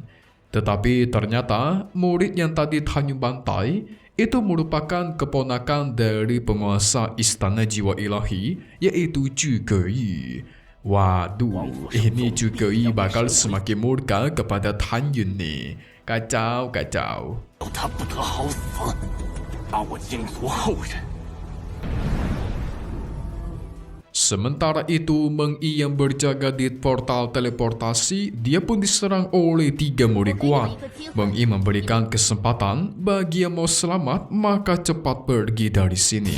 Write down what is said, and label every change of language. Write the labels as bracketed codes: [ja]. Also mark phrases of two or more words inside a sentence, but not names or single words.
[id] Tetapi ternyata murid yang tadi Tanyu bantai itu merupakan keponakan dari penguasa istana jiwa ilahi, yaitu Zhu Geyi. Waduh, ini Zhu Geyi bakal semakin murka kepada Tan Yun nih. Kacau, kacau. [zh] 他不得好死，把我尽族后人。 [id] Sementara itu, Meng Yi yang berjaga di portal teleportasi, dia pun diserang oleh 3 murid kuat. Meng Yi memberikan kesempatan bagi yang mau selamat, maka cepat pergi dari sini.